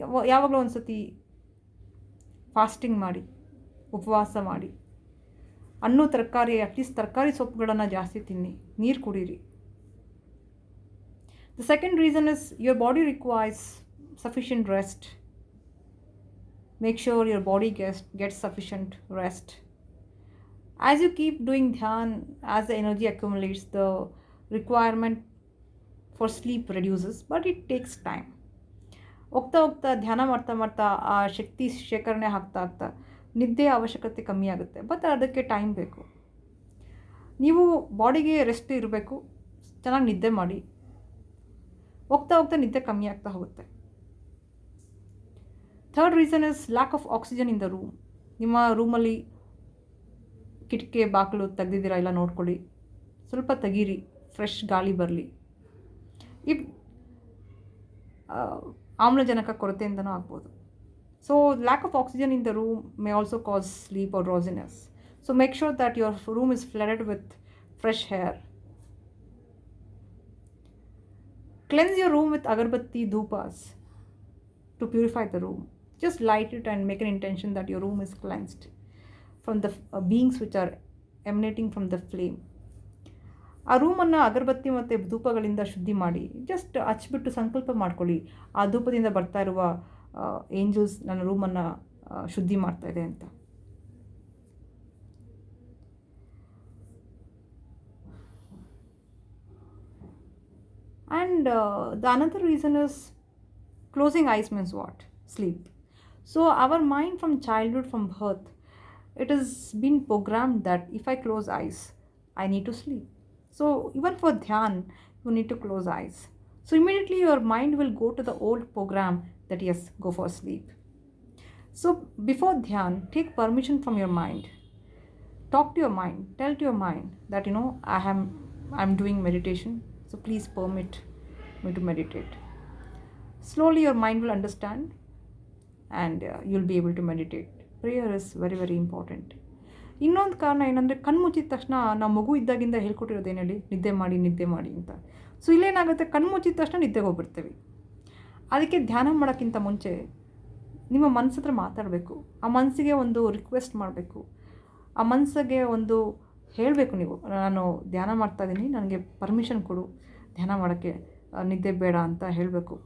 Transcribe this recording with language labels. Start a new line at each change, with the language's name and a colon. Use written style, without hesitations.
Kannada: ಯಾವಾಗಲೂ ಒಂದು ಸತಿ ಫಾಸ್ಟಿಂಗ್ ಮಾಡಿ, ಉಪವಾಸ ಮಾಡಿ. ಹಣ್ಣು ತರಕಾರಿ, ಅಟ್ಲೀಸ್ಟ್ ತರಕಾರಿ ಸೊಪ್ಪುಗಳನ್ನು ಜಾಸ್ತಿ ತಿನ್ನಿ, ನೀರು ಕುಡೀರಿ.
English: The second reason is your body requires sufficient rest. Make sure your body gets sufficient rest. As you keep doing dhyan, as the energy accumulates, the requirement for sleep reduces, but it takes time.
Kannada: ಹೋಗ್ತಾ ಹೋಗ್ತಾ ಧ್ಯಾನ ಮಾಡ್ತಾ ಮಾಡ್ತಾ ಆ ಶಕ್ತಿ ಶೇಖರಣೆ ಆಗ್ತಾ ನಿದ್ದೆಯ ಅವಶ್ಯಕತೆ ಕಮ್ಮಿ ಆಗುತ್ತೆ. ಬಟ್ ಅದಕ್ಕೆ ಟೈಮ್ ಬೇಕು. ನೀವು ಬಾಡಿಗೆ ರೆಸ್ಟ್ ಇರಬೇಕು, ಚೆನ್ನಾಗಿ ನಿದ್ದೆ ಮಾಡಿ. ಹೋಗ್ತಾ ಹೋಗ್ತಾ ನಿದ್ದೆ ಕಮ್ಮಿ ಆಗ್ತಾ ಹೋಗುತ್ತೆ.
English: Third reason is lack of oxygen in the room.
Kannada: ನಿಮ್ಮ ರೂಮಲ್ಲಿ ಕಿಟಕಿ ಬಾಗಿಲು ತೆಗೆದಿದ್ದೀರಾ ಇಲ್ಲ ನೋಡ್ಕೊಳ್ಳಿ, ಸ್ವಲ್ಪ ತೆಗೀರಿ, ಫ್ರೆಶ್ ಗಾಳಿ ಬರಲಿ. ಇಫ್ ಆಮ್ಲಜನಕ ಕೊರತೆಯಿಂದನೂ ಆಗ್ಬೋದು.
English: So lack of oxygen in the room may also cause sleep or drowsiness. So make sure that your room is flooded with fresh air. Cleanse your room with agarbatti dhupas to purify the room. Just light it and make an intention that your room is cleansed from the beings which are emanating from the flame.
Kannada: ಆ ರೂಮನ್ನು ಅಗರಬತ್ತಿ ಮತ್ತು ಧೂಪಗಳಿಂದ ಶುದ್ಧಿ ಮಾಡಿ. Just ಹಚ್ಬಿಟ್ಟು ಸಂಕಲ್ಪ ಮಾಡ್ಕೊಳ್ಳಿ, ಆ ಧೂಪದಿಂದ ಬರ್ತಾ ಇರುವ ಏಂಜಲ್ಸ್ ನನ್ನ ರೂಮನ್ನು ಶುದ್ಧಿ ಮಾಡ್ತಾ ಇದೆ ಅಂತ.
English: And the another reason is closing eyes means what? Sleep. So our mind from childhood, from birth, it has been programmed that if I close eyes, I need to sleep. So even for dhyan, you need to close eyes. So immediately your mind will go to the old program that yes, go for sleep. So before dhyan, take permission from your mind. Talk to your mind. Tell to your mind that I'm doing meditation. So please permit me to meditate. Slowly your mind will understand and you'll be able to meditate. Prayer is very, very important.
Kannada: ಇನ್ನೊಂದು ಕಾರಣ ಏನಂದರೆ, ಕಣ್ಮುಚ್ಚಿದ ತಕ್ಷಣ ನಾವು ಮಗು ಇದ್ದಾಗಿಂದ ಹೇಳ್ಕೊಟ್ಟಿರೋದೇನು ಹೇಳಿ, ನಿದ್ದೆ ಮಾಡಿ ನಿದ್ದೆ ಮಾಡಿ ಅಂತ. ಸೊ ಇಲ್ಲೇನಾಗುತ್ತೆ, ಕಣ್ಮುಚ್ಚಿದ ತಕ್ಷಣ ನಿದ್ದೆಗೆ ಹೋಗ್ಬಿಡ್ತೇವೆ. ಅದಕ್ಕೆ ಧ್ಯಾನ ಮಾಡೋಕ್ಕಿಂತ ಮುಂಚೆ ನಿಮ್ಮ ಮನಸ್ಸು ಹತ್ರ ಮಾತಾಡಬೇಕು. ಆ ಮನಸ್ಸಿಗೆ ಒಂದು ರಿಕ್ವೆಸ್ಟ್ ಮಾಡಬೇಕು. ಆ ಮನಸ್ಸಿಗೆ ಒಂದು ಹೇಳಬೇಕು, ನೀವು ನಾನು ಧ್ಯಾನ ಮಾಡ್ತಾಯಿದ್ದೀನಿ, ನನಗೆ ಪರ್ಮಿಷನ್ ಕೊಡು ಧ್ಯಾನ ಮಾಡೋಕ್ಕೆ, ನಿದ್ದೆ ಬೇಡ ಅಂತ ಹೇಳಬೇಕು.